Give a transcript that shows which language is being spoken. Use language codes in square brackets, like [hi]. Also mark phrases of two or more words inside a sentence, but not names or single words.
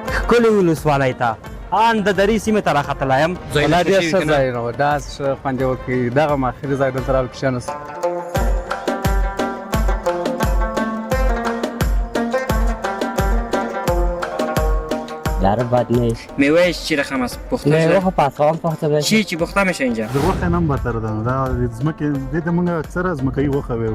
[ps] ښکلې ولسوالۍ ته ان د درې سیمې ته راختلی یم. والله ډېر ښه ځایونه وو، داسې ښه خوند یې وکړ. دغه اخري ځای دلته راغلو کښېناستو. [fa] در بد نیست. میوهش چی رقم است؟ پخته میوه شده؟ خب پاسخان پخته بشه. چی پخته میشه اینجا؟ [ps] د غوښې نه هم بهتره ده. دا ځمکې دې ته موږ اکثره ځمکایي غوښه ویو.